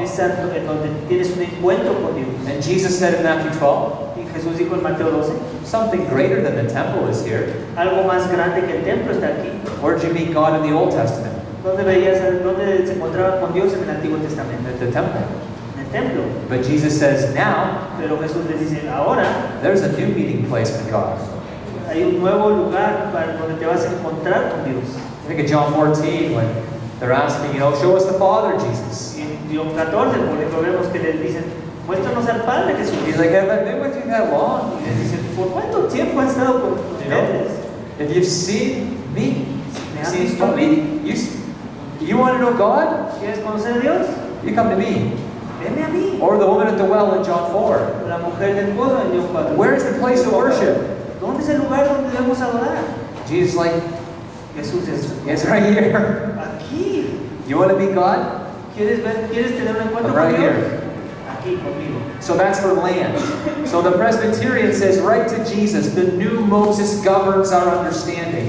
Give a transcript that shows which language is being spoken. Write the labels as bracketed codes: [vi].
[es] es en donde tienes un encuentro con Dios. [en] And Jesus said in Matthew 12, [es] Y Jesús dijo en Mateo 12, [en] something greater than the temple is here. [es] algo más grande que el templo está aquí. [en] Where'd you meet God in the Old Testament? [es] ¿Dónde se encontraba con Dios en el Antiguo Testamento? [en] At the temple. [es] En el templo. [en] But Jesus says now, [es] Pero Jesús les dice, ahora [en] there's a new meeting place with God. [es] hay un nuevo lugar para donde te vas a encontrar con Dios. [en] Think of John 14 when they're asking, show us the Father, Jesus. [es] Y en John 14, por ejemplo, vemos que les dicen, muéstranos al Padre Jesús. [en] He's like, have I been with you that long? [es] Y les dicen, ¿por cuánto tiempo han estado con ustedes? [en] If you've seen me, [es] Me [en] you've [es] han [en] seen [es] visto a mí. [en] you want to know God? [es] ¿Quieres conocer a Dios? [en] You come to me. [es] Venme a mí. [en] Or the woman at the well in John 4. [es] La mujer del pozo en John 4. [en] Where is the place of worship? [es] ¿Dónde es el lugar donde debemos adorar? [en] Jesus like, [es] Jesús es [en] it's right here. [es] aquí. [en] You want to be God? [es] ¿Quieres tener un encuentro [en] Right [es] con Dios? [en] here. [es] Aquí conmigo. [en] So that's for land. So the Presbyterian says right to Jesus, the new Moses governs our understanding.